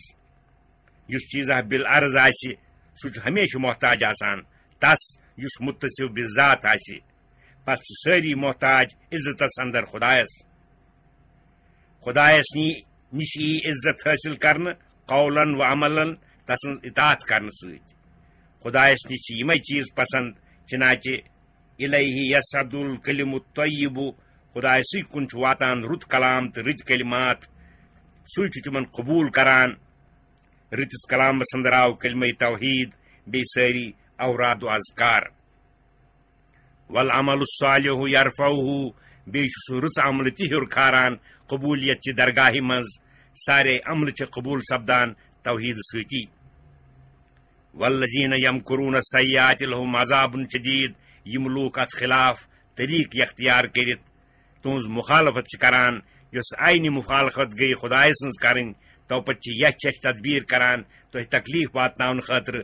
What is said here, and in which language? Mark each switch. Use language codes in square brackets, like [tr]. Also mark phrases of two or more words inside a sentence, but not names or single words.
[ks] یُس چیٖزا بالعرض آسہِ سُہ چھُ ہمیشہٕ محتاج آسان تس یُس متصف بذات آسہِ. پس چھِ سٲری محتاج عزتس اندر خۄدایس. خۄدایس نِش یی عزت حٲصِل کرنہٕ قولن و عملن تسٕنٛز اطاعت کرنہٕ سۭتۍ. خۄدایس نِش چھِ یِمے چیٖز پسند چنانچہ [ar] الیہ یصعد الکلم الطیب. [ks] خۄداے سٕے کُن چھُ واتان رُت کلام تہٕ رٕتۍ کلمات. سُے چھُ تِمن قبوٗل کران. رٕتِس کلامس اندر آو کلمہ توحید بیٚیہِ سٲری اوراد و اذکار. [ar] والعمل الصالح یرفعہ. [ks] بیٚیہِ چھُ سُہ رٕژ عملہٕ تہِ ہیوٚر کھاران قبوٗلیت چہِ درگاہہِ منٛز. سارے عملہٕ چھِ قبوٗل سپدان توحید سۭتی. [ar] والذین یمکرون السیئات لہم عذاب شدید. [ks] یِم لوٗکھ اتھ خلاف طریٖقہٕ اختیار کٔرِتھ تُہنٛز مخالفت چھِ کران، یۄس عینہِ مخالفت گٔیہِ خۄداے سٕنٛز کرٕنۍ، توپت چھِ یچھ تدبیٖر کران تۄہہِ تکلیٖف واتناونہٕ خٲطرٕ.